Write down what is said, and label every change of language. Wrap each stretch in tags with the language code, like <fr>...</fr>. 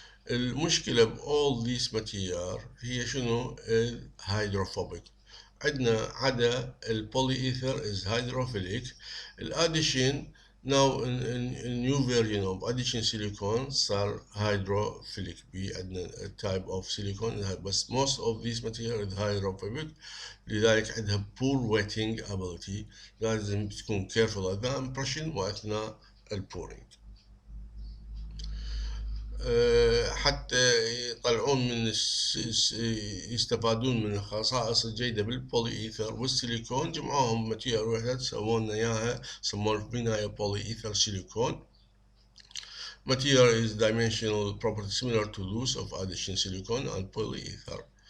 <ar>المشكلة ب</ar> <en>all these material</en> <ar>هي شنو؟ hydrophobic. عندنا عدا البولي ايثر</ar> <en>is hydrophilic.</en> <ar>الاديشن</ar> <en>now in new version of addition silicone</en> <ar>صار</ar> <en>hydrophilic.</en> <ar>عندنا</ar> <en>type of silicone بس most of these material is hydrophobic.</en> <ar>لذلك عندها</ar> <en>poor wetting ability.</en> <ar>لازم تكون careful أثناء impression وأثناء البورينج حتى يطلعون من يستفادون من الخصائص الجيدة بالبولي ايثر والسيليكون. جمعوهم ماتيريال وحدة سووا لنا اياها، سموها في النهاية بولي ايثر سيليكون.</ar> <en>Material is dimensional property similar to those of addition silicone and polyether.</en>